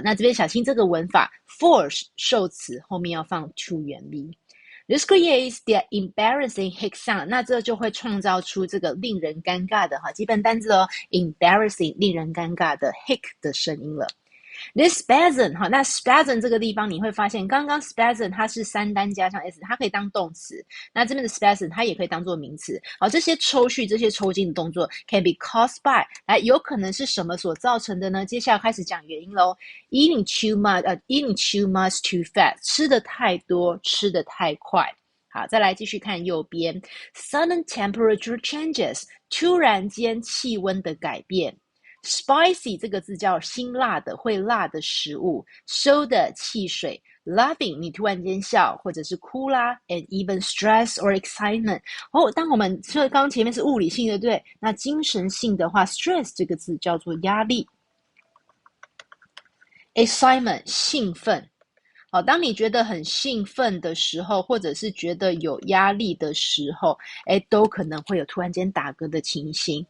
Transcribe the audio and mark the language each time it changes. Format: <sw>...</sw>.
<zh>那这边小心这个文法 ，force 受词后面要放 to 原 be。</zh> <en>This creates the embarrassing hic sound，</en> <zh>那这就会创造出这个令人尴尬的基本单字哦 ，embarrassing 令人尴尬的 hic 的声音了。</zh> <en>This spasm</en> <zh>那 spasm 这个地方你会发现，刚刚 spasm 它是三单加上 s， 它可以当动词。那这边的 spasm 它也可以当做名词。好，这些抽搐、这些抽筋的动作</zh> <en>can be caused by，</en> <zh>有可能是什么所造成的呢？接下来开始讲原因喽。</zh> <en>Eating too much too fast，</en> <zh>吃的太多，吃的太快。好，再来继续看右边 ，</zh> <en>sudden temperature changes，</en> <zh>突然间气温的改变。 Spicy 这个字叫辛辣的、会辣的食物。 Soda 汽水。 Laughing 你突然间笑或者是哭啦 ，</zh> <en>and even stress or excitement。</en> <zh>当我们说刚刚前面是物理性的，对，那精神性的话 ，stress 这个字叫做压力。 Excitement 兴奋。好，当你觉得很兴奋的时候，或者是觉得有压力的时候，都可能会有突然间打嗝的情形。</zh>